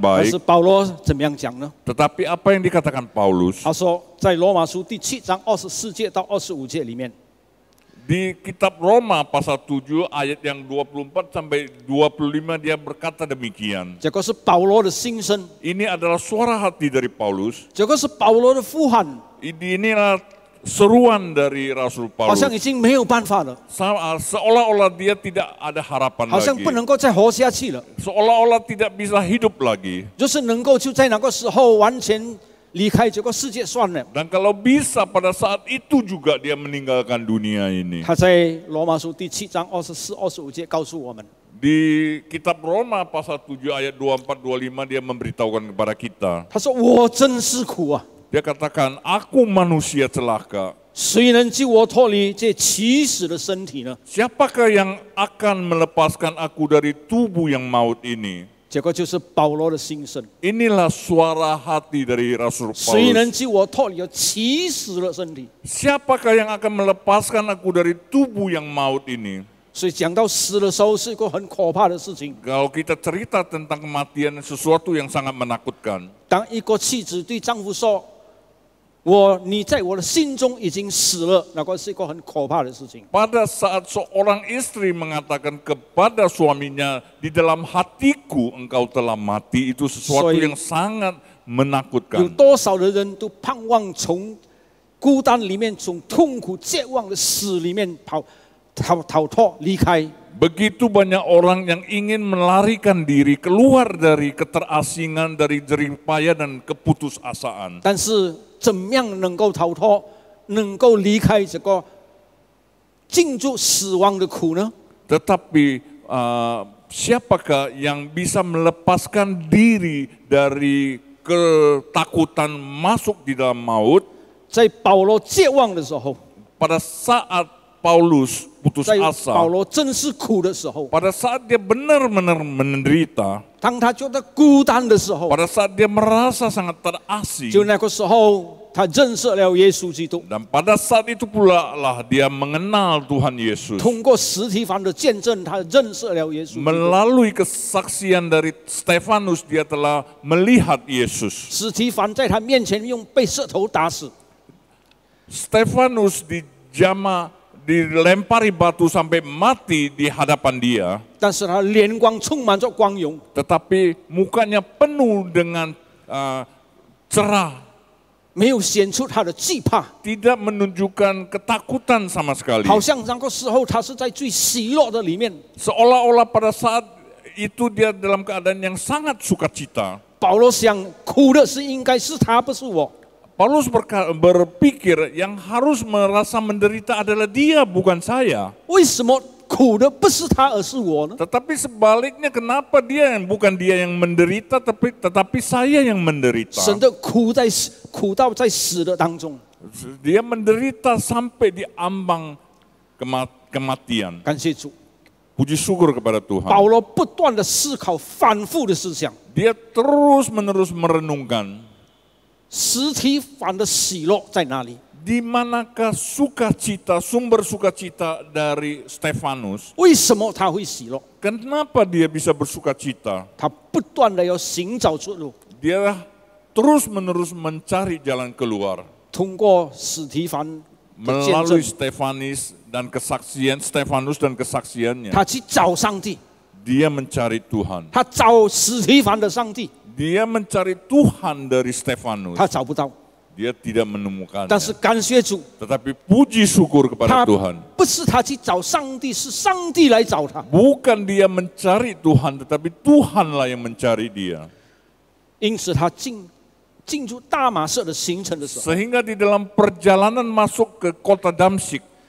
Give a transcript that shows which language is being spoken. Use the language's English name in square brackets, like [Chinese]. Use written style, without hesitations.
[Chinese] 但是 [Indonesian] baik. [Chinese] 保罗怎么样讲呢？ [Indonesian] Tetapi apa yang dikatakan Paulus [Chinese] 他说，在罗马书第7章24节到25节里面， [Indonesian] di kitab Roma pasal 7 ayat yang 24 sampai 25 dia berkata demikian. [Chinese] 这个是保罗的心声， [Indonesian] Ini adalah suara hati dari Paulus. [Chinese] 这个是保罗的呼喊， [Indonesian] Inilah seruan dari Rasul [Chinese] 好 [Indonesian] Paulus. [Chinese] 像已经没有办法了， [Indonesian] Seolah-olah dia tidak ada harapan [Chinese] 好像 [Indonesian] lagi. [Chinese] 不能够再活下去了， [Indonesian] Seolah-olah tidak bisa hidup lagi. [Chinese] 就是能够就在那个时候完全离开这个世界算了。 [Indonesian] Dan kalau bisa pada saat itu juga dia meninggalkan dunia ini. [Chinese] 他在罗马书第7章24、25节告诉我们， [Indonesian] Di kitab Roma pasal 7 ayat 24-25 dia memberitahukan kepada kita. [Chinese] 他说：“我真是苦啊！ [Indonesian] Dia katakan, aku manusia celaka. [Chinese] 谁能救我脱离这起死的身体呢？” [Indonesian] Siapakah yang akan melepaskan aku dari tubuh yang maut ini? [Chinese] 这个就是保罗的心声。 [Indonesian] Inilah suara hati dari Rasul [Chinese] 谁能救我脱离起死的身体？ [Indonesian] Siapakah yang akan melepaskan aku dari tubuh yang maut ini? [Chinese] 所以讲到死的时候是一个很可怕的事情。 [Indonesian] Kalau kita cerita tentang kematian, sesuatu yang sangat menakutkan. [Chinese] 当一个妻子对丈夫说：“你在我的心中已经死了”，那个是一个很可怕的事情。 [Indonesian] Pada saat seorang istri mengatakan kepada suaminya, di dalam hatiku engkau telah mati, itu sesuatu yang sangat [Chinese] 有 [Indonesian] menakutkan. [Chinese] 多少的人都盼望从孤单里面、从痛苦、绝望的死里面逃脱离开。 [Indonesian] Begitu banyak orang yang ingin melarikan diri keluar dari keterasingan, dari jerih payah dan keputusasaan. [Chinese] 但是怎么样能够逃脱，能够离开这个进入死亡的苦呢？ [Indonesian] Tetapi siapakah yang bisa melepaskan diri dari ketakutan masuk di dalam maut? [Chinese] 在保罗绝望的时候， [Indonesian] Pada saat Paulus putus [Chinese] 在保 [Indonesian] asa, [Chinese] 罗真是苦的时候， [Indonesian] pada saat dia benar-benar menderita, [Chinese] 当他觉得孤单的时候， [Indonesian] pada saat dia merasa sangat terasing, [Chinese] 就那个时候他认识了耶稣基督。 [Indonesian] dan pada saat itu pula lah dia mengenal Tuhan Yesus. [Chinese] 通过司提反的见证，他认识了耶稣基督。 [Indonesian] Melalui kesaksian dari Stefanus dia telah melihat Yesus. [Chinese] 司提反在他面前用被石头打死， [Indonesian] Stefanus dilempari batu sampai mati di hadapan dia, [Chinese] 但是他脸光充满着光荣， [Indonesian] tetapi mukanya penuh dengan cerah, [Chinese] 没有显出他的惧怕， [Indonesian] tidak menunjukkan ketakutan sama sekali. [Chinese] 好像那个时候他是在最喜乐的里面。 [Indonesian] Seolah-olah pada saat itu dia dalam keadaan yang sangat sukacita. [Chinese] 保罗想，苦的是应该是他，不是我。 [Indonesian] Paulus berpikir yang harus merasa menderita adalah dia, bukan saya. [Chinese] 为什么苦的不是他，而是我呢？ [Indonesian] Tetapi sebaliknya, kenapa bukan dia yang menderita, tetapi saya yang menderita. [Chinese] 神的苦到在死的当中。 [Indonesian] Dia menderita sampai di ambang kematian. [Chinese] 感谢主， [Indonesian] Puji syukur kepada Tuhan. [Chinese] 保罗不断的思考，反复的思想， [Indonesian] Dia terus-menerus merenungkan. [Chinese] 实体反的喜乐在哪里？ [Indonesian] Di manakah sumber sukacita dari Stefanus? [Chinese] 为什么他会喜乐？ [Indonesian] Kenapa dia bisa bersukacita? [Chinese] 他不断的要寻找出路， [Indonesian] Dia terus-menerus mencari jalan keluar. [Chinese] 通过史提凡的见 [Indonesian] Melalui [Chinese] 证， [Indonesian] Stefanus dan kesaksiannya, [Chinese] 他去找上帝， [Indonesian] dia mencari Tuhan. [Chinese] 他找史提凡的上帝， [Indonesian] Dia mencari Tuhan dari Stefanus. [Chinese] 他找不到， [Indonesian] Dia tidak menemukannya. [Chinese] 但是感谢主， [Indonesian] Tetapi puji syukur kepada [Chinese] 他 [Indonesian] Tuhan. [Chinese] 不是他去找上帝，是上帝来找他。 [Indonesian] Bukan dia mencari Tuhan, tetapi Tuhanlah yang mencari dia. [Chinese] 因此他进入大马色的行程的时候， [Indonesian] Sehingga di dalam perjalanan masuk ke kota Damsyik,